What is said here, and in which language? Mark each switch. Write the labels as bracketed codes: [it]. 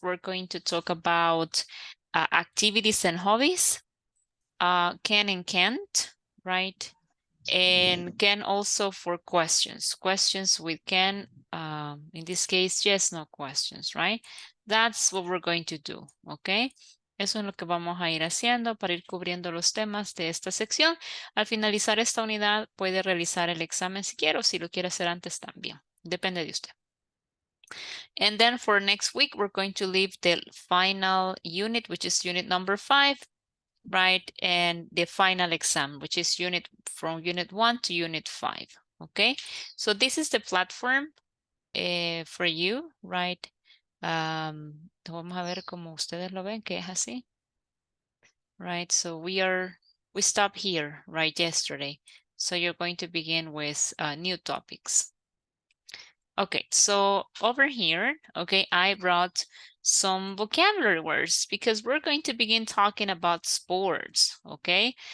[en] We're going to talk about activities and hobbies, can and can't, right? And can also for questions. Questions with can, in this case, yes, no questions, right? That's what we're going to do, okay? [es] Eso es lo que vamos a ir haciendo para ir cubriendo los temas de esta sección. Al finalizar esta unidad, puede realizar el examen si quiere o si lo quiere hacer antes también. Depende de usted. [en] And then for next week, we're going to leave the final unit, which is unit number 5, right? And the final exam, which is from unit 1 to unit 5, okay? So this is the platform for you, right? [es] Vamos a ver cómo ustedes lo ven, que es así. [en] Right, so we stopped here, right, yesterday. So you're going to begin with new topics. Okay, so over here, okay, I brought some vocabulary words because we're going to begin talking about sports, okay?